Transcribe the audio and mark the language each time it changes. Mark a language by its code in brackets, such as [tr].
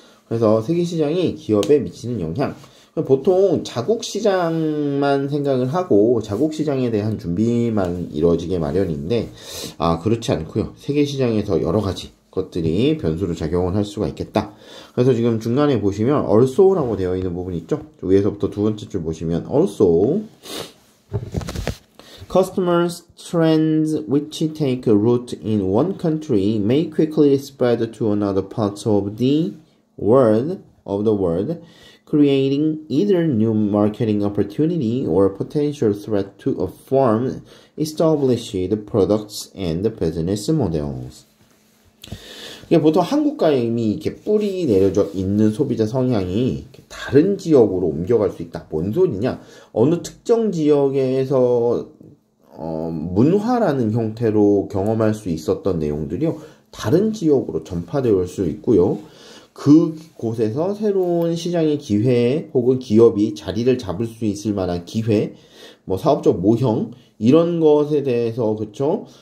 [ko] 그래서 세계시장이 기업에 미치는 영향. 보통 자국시장만 생각을 하고 자국시장에 대한 준비만 이루어지게 마련인데 그렇지 않고요. 세계시장에서 여러가지 것들이 변수로 작용을 할 수가 있겠다. 그래서 지금 중간에 보시면 also라고 되어 있는 부분이 있죠. 위에서부터 두 번째 줄 보시면 [en] also customers trends which take a root in one country may quickly spread to another parts of the world creating either new marketing opportunity or potential threat to a firm established products and business models. [ko] 이게 보통 한국과의 이미 이렇게 뿌리 내려져 있는 소비자 성향이 다른 지역으로 옮겨갈 수 있다. 뭔 소리냐? 어느 특정 지역에서 문화라는 형태로 경험할 수 있었던 내용들이요. 다른 지역으로 전파되어 올 수 있고요. 그곳에서 새로운 시장의 기회 혹은 기업이 자리를 잡을 수 있을 만한 기회, 사업적 모형 이런 것에 대해서 그쵸?